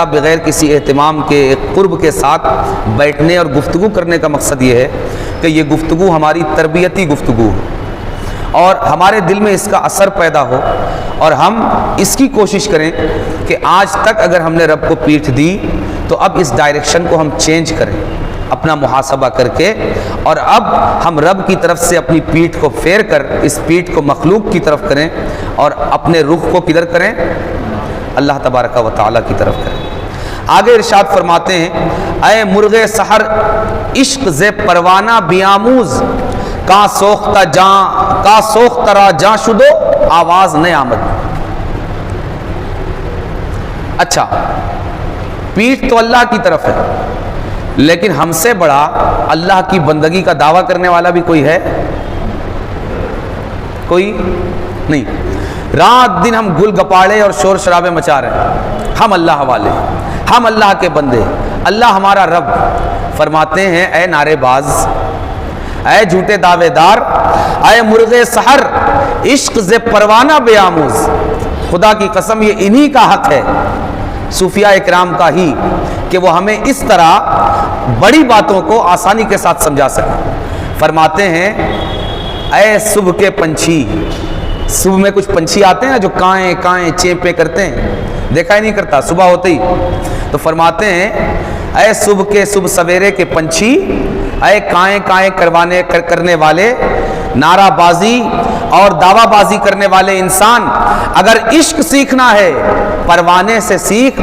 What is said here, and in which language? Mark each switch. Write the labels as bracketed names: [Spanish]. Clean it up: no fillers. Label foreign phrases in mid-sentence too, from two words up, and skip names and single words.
[Urdu] بغیر کسی اہتمام کے قرب کے ساتھ بیٹھنے اور گفتگو کرنے کا مقصد یہ ہے کہ یہ گفتگو ہماری تربیتی گفتگو ہو اور ہمارے دل میں اس کا اثر پیدا ہو اور ہم اس کی کوشش کریں کہ آج تک اگر ہم نے رب کو پیٹھ دی تو اب اس ڈائریکشن کو ہم چینج کریں اپنا محاسبہ کر کے، اور اب ہم رب کی طرف سے اپنی پیٹھ کو پھیر کر اس پیٹھ کو مخلوق کی طرف کریں اور اپنے رخ کو کدھر کریں؟ اللہ تبارک و تعالیٰ کی طرف کریں۔ آگے ارشاد فرماتے ہیں [Persian] اے مرغ سحر عشق ز پروانہ بیاموز کا سوختہ را جاں شدو آواز نہ آمد۔ [Urdu] اچھا، پیٹھ تو اللہ کی طرف ہے، لیکن ہم سے بڑا اللہ کی بندگی کا دعویٰ کرنے والا بھی کوئی ہے؟ کوئی نہیں۔ رات دن ہم گل گپاڑے اور شور شرابے مچا رہے ہیں، ہم اللہ والے، ہم اللہ کے بندے، اللہ ہمارا رب۔ فرماتے ہیں اے نعرے باز، اے جھوٹے دعوے دار، [Persian] اے مرغ سحر عشق ز پروانہ بے آموز، [Urdu] خدا کی قسم یہ انہی کا حق ہے، صوفیاء اکرام کا ہی، کہ وہ ہمیں اس طرح بڑی باتوں کو آسانی کے ساتھ سمجھا سکیں۔ فرماتے ہیں اے صبح کے پنچھی، صبح میں کچھ پنچھی آتے ہیں نا جو کائیں کائیں چیپیں کرتے ہیں، دیکھا ہی نہیں کرتا صبح ہوتے ہی، تو فرماتے ہیں اے صبح سویرے کے پنچھی، اے کائیں کائیں کرنے والے، نعرہ بازی اور دعویٰ بازی کرنے والے انسان، اگر عشق سیکھنا ہے پروانے سے سیکھ۔